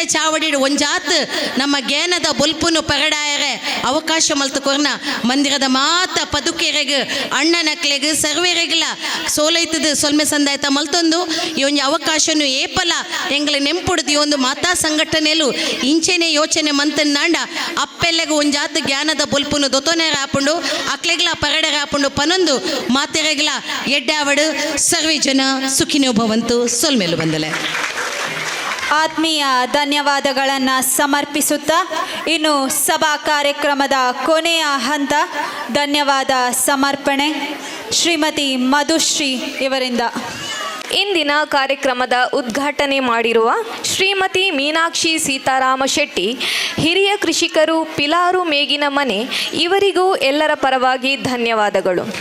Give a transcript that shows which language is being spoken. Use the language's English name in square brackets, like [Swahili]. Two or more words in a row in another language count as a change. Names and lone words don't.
[Tulu] ಚಾವಡಿ ಒಂಜಾತ್ ನಮ್ಮ ಜ್ಞಾನದ ಬೊಲ್ಪುನು ಪರಡಾಯರೆ ಅವಕಾಶ ಮಲ್ತು ಕೊರ್ನ ಮಂದಿರದ ಮಾತ ಪದುಕೆರೆಗೆ ಅಣ್ಣನಕ್ಲೆಗೆ ಸರ್ವೇರೆಗ್ಲ ಸೋಲೈತದ ಸೊಲ್ಮೆ ಸಂದಾಯತ ಮಲ್ತೊಂದು ಈ ಒಂದು ಅವಕಾಶನು ಏಪಲ ಎಂಗ್ಲ ನೆಂಪುಡ್ದು ಈ ಒಂದು ಮಾತಾ ಸಂಘಟನೆಲು ಇಂಚೆನೆ ಯೋಚನೆ ಮಂತನ್ನಾಂಡ ಅಪ್ಪೆಲ್ಲೆಗೆ ಒಂಜಾತ್ ಜ್ಞಾನದ ಬೊಲ್ಪುನು ದೊತೊನೆರ ಹಾಪುಂಡು ಅಕ್ಲೆಗ್ಲ ಪರಡೆರ ಹಾಪುಂಡು ಪನೊಂದು ಮಾತೆರೆಗ್ಲ ಎಡ್ಡಾವಡು [Sanskrit] ಸರ್ವೇ ಜನ ಸುಖಿನೋ ಭವಂತು [Tulu] ಸೊಲ್ಮೆಲು ಬಂದಲೆ. [Kannada] ಆತ್ಮೀಯ ಧನ್ಯವಾದಗಳನ್ನು ಸಮರ್ಪಿಸುತ್ತಾ ಇನ್ನು ಸಭಾ ಕಾರ್ಯಕ್ರಮದ ಕೊನೆಯ ಹಂತ ಧನ್ಯವಾದ ಸಮರ್ಪಣೆ ಶ್ರೀಮತಿ ಮಧುಶ್ರೀ ಇವರಿಂದ. ಇಂದಿನ ಕಾರ್ಯಕ್ರಮದ ಉದ್ಘಾಟನೆ ಮಾಡಿರುವ ಶ್ರೀಮತಿ ಮೀನಾಕ್ಷಿ ಸೀತಾರಾಮ ಶೆಟ್ಟಿ, ಹಿರಿಯ ಕೃಷಿಕರು, ಪಿಲಾರು ಮೇಗಿನ ಮನೆ, ಇವರಿಗೂ ಎಲ್ಲರ ಪರವಾಗಿ ಧನ್ಯವಾದಗಳು.